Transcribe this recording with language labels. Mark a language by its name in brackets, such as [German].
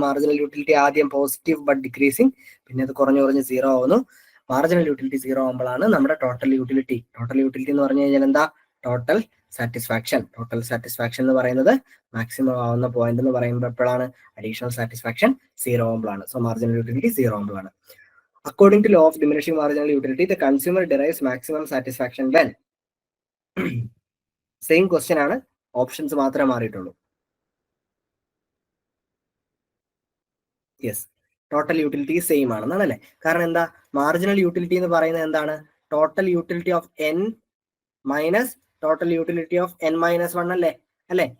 [Malayalam] Marginal utility ആദ്യം positive but decreasing, പിന്നെ അത് കുറഞ്ഞു 0 ആവുന്നു. മാർജിനൽ യൂട്ടിലിറ്റി 0 ആകുമ്പോഴാണ് നമ്മുടെ ടോട്ടൽ യൂട്ടിലിറ്റി എന്ന് പറഞ്ഞു കഴിഞ്ഞാൽ എന്താ? Total satisfaction. ടോട്ടൽ സാറ്റിസ്ഫാക്ഷൻ എന്ന് പറയുന്നത് മാക്സിമം ആവുന്ന പോയിന്റ് എന്ന് പറയുമ്പോൾ എപ്പോഴാണ്? അഡീഷണൽ സാറ്റിസ്ഫാക്ഷൻ 0 ആകുമ്പോഴാണ്. സോ മാർജിനൽ യൂട്ടിലിറ്റി 0 ആകുമ്പോഴാണ്. [English] According to law of diminishing marginal utility, the consumer derives maximum satisfaction when? [Malayalam] Same question ആണ്, ഓപ്ഷൻസ് മാത്രമേ മാറിയിട്ടുള്ളൂ. യെസ്, ടോട്ടൽ യൂട്ടിലിറ്റി സെയിം ആണെന്നാണ് അല്ലേ? കാരണം എന്താ? മാർജിനൽ യൂട്ടിലിറ്റി എന്ന് പറയുന്നത് എന്താണ്? Total utility of n minus total utility of n minus 1 അല്ലേ?